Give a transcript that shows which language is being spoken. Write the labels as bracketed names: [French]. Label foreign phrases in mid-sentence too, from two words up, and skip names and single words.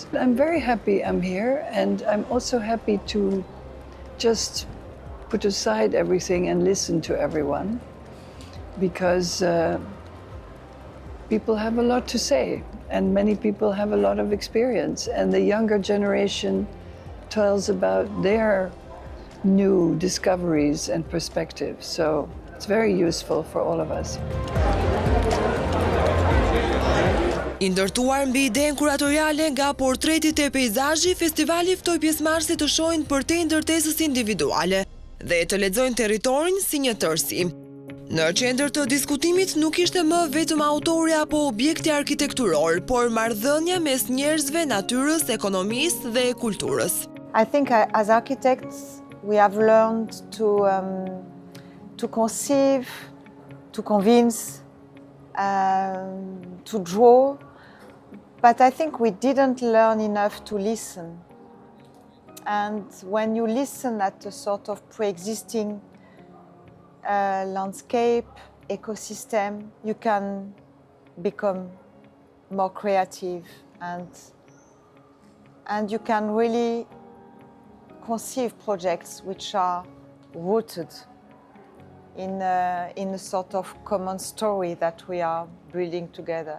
[English] I'm very happy I'm here, and I'm also happy to just put aside everything and listen to everyone, because people have a lot to say, and many people have a lot of experience, and the younger generation tells about their new discoveries and perspectives. So it's very useful for all of us. [Albanian] I ndërtuar mbi idenë kuratoriale nga portretit e peizazhi, festivali ftoi pjesëmarrësit të shohin përtej ndërtesës individuale dhe të lexojnë territorin si një tërësi. Në qendër të diskutimit nuk ishte më vetëm autori apo objekti arkitekturor, por marrëdhënia mes njerëzve, natyrës, ekonomisë dhe kulturës. [English] I think as architects we have learned to conceive, to convince, to draw, but I think we didn't learn enough to listen. And when you listen at a sort of pre-existing landscape, ecosystem, you can become more creative and you can really conceive projects which are rooted in a sort of common story that we are building together.